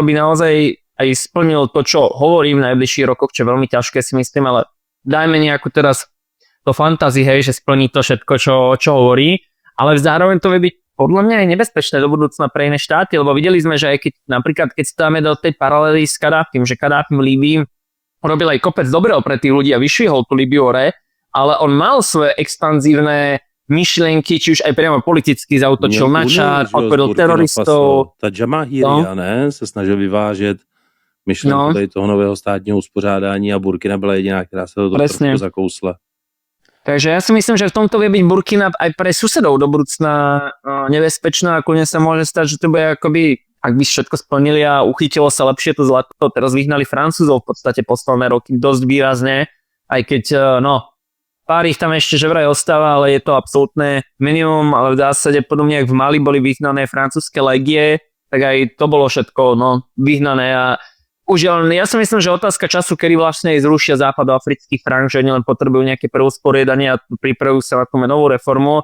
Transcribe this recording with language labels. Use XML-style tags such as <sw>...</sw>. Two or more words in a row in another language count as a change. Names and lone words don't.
<sk>by naozaj aj splnil to, čo hovorí v najbližších rokoch, čo je veľmi ťažké si myslím, ale dajme nejakú teraz to fantasy, hej, že splní to všetko, čo hovorí, ale zároveň to vie byť podľa mňa aj nebezpečné do budúcna pre iné štáty, lebo videli sme, že aj keď napríklad, keď stáme do tej paralely s Kadáfim, že Kadáfi v Líbii robil aj kopec dobrého pre tých ľudí a vyšvihol tú Líbiu hore, ale on mal svoje expanzívne myšlienky, či už aj priamo politicky zautočil na Čad, odpovedal teroristov.</sk> <cs>Ta Jamahiriya, ne, se snažil vyvážet myšlenku tady toho nového státního uspořádání a Burkina byla jediná, která se do toho trošku zakousla.</cs> <sk>Takže ja si myslím, že v tomto vie byť Burkina aj pre susedov do budúcna nebezpečná a kľudne sa môže stať, že to bude akoby, ak by všetko splnili a uchytilo sa lepšie to zlato, teraz vyhnali Francúzov v podstate posledné roky dosť výrazne, aj keď, pár ich tam ešte že vraj ostáva, ale je to absolútne minimum, ale v zásade podobne, jak v Mali boli vyhnané francúzske legie, tak aj to bolo všetko, vyhnané a už ja si myslím, že otázka času, kedy vlastne zrušia západoafrický frank, že oni len potrebujú nejaké preusporiadanie a pripravujú sa na tú menovú reformu.</sk>